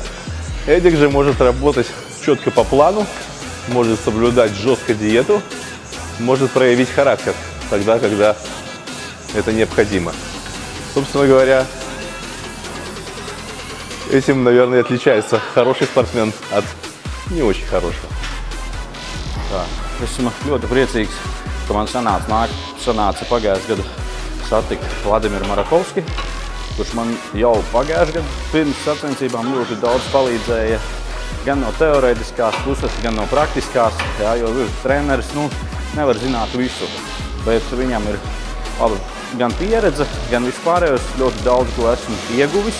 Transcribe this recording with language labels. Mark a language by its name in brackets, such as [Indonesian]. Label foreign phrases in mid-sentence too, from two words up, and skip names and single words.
[Russian] Эдик же может работать четко по плану, может соблюдать жестко диету, может проявить характер тогда, когда это необходимо. Собственно говоря, этим, naверное, отличается хороший спортсмен от не очень хорошего. [Latvian] Tā. Esmu ļoti priecīgs, ka man sanāca pagājušajā gadā satikt Vladimiru Marakovski, kurš man jau pagājušajā gadā pirms sacensībām ļoti daudz palīdzēja gan no teorētiskās puses, gan no praktiskās, jā, jo treneris nevar zināt visu, bet viņam ir gan pieredze, gan vispārējos ļoti daudz, ko esmu ieguvis.